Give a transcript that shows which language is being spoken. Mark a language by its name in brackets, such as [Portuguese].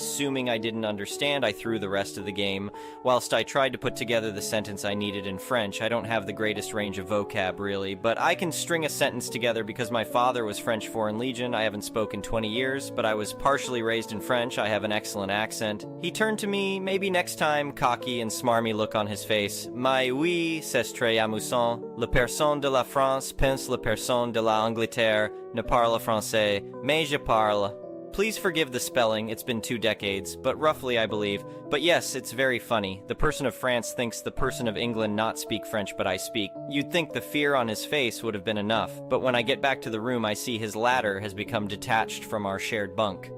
[English] Assuming I didn't understand, I threw the rest of the game. Whilst I tried to put together the sentence I needed in French, I don't have the greatest range of vocab, really, but I can string a sentence together because my father was French Foreign Legion. I haven't spoken 20 years, but I was partially raised in French. I have an excellent accent. He turned to me, maybe next time, cocky and smarmy look on his face. [French] Mais oui, c'est très amusant. La personne de la France pense la personne de la Angleterre ne parle français, mais je parle. [English] Please forgive the spelling, it's been 2 decades, but roughly I believe. But yes, it's very funny. The person of France thinks the person of England not speak French, but I speak. You'd think the fear on his face would have been enough, but when I get back to the room I see his ladder has become detached from our shared bunk.